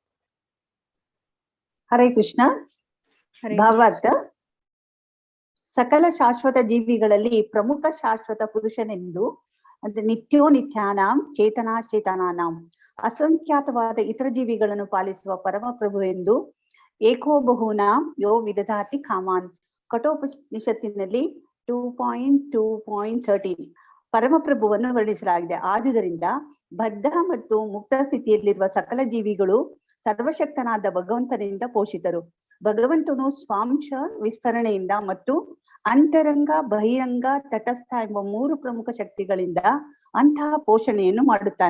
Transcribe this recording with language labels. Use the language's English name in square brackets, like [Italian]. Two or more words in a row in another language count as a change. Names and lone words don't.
[Kannada] ಹರೇ ಕೃಷ್ಣ. ಭಾವಾರ್ಥ. ಸಕಲ ಶಾಶ್ವತ ಜೀವಿಗಳಲ್ಲಿ ಪ್ರಮುಖ ಶಾಶ್ವತ ಪುರುಷನೆಂದು, ಅಂದ್ರೆ [Sanskrit] ನಿತ್ಯೋ ನಿತ್ಯಾನಾಂ ಚೇತನಾಂ [Kannada] ಅಸಂಖ್ಯಾತವಾದ ಇತರ ಜೀವಿಗಳನ್ನು ಪಾಲಿಸುವ ಪರಮ ಪ್ರಭು ಎಂದು, [Sanskrit] ಏಕೋ ಬಹುನಾಂ ಯೋ ವಿದಧಾತಿ ಕಾಮಾನ್ [Kannada] ಕಠೋಪನಿಷತ್ತಿನಲ್ಲಿ 2.2.13 ಪರಮಪ್ರಭುವನ್ನು ವರ್ಣಿಸಲಾಗಿದೆ. ಆದುದರಿಂದ ಬದ್ಧ ಮತ್ತು ಮುಕ್ತ ಸ್ಥಿತಿಯಲ್ಲಿರುವ ಸಕಲ ಜೀವಿಗಳು ಸರ್ವಶಕ್ತನಾದ ಭಗವಂತನಿಂದ ಪೋಷಿತರು. ಭಗವಂತನು ಸ್ವಾಂಶ ವಿಸ್ತರಣೆಯಿಂದ ಮತ್ತು ಅಂತರಂಗ, ಬಹಿರಂಗ, ತಟಸ್ಥ ಎಂಬ 3 ಪ್ರಮುಖ ಶಕ್ತಿಗಳಿಂದ ಅಂತಹ ಪೋಷಣೆಯನ್ನು ಮಾಡುತ್ತಾನೆ.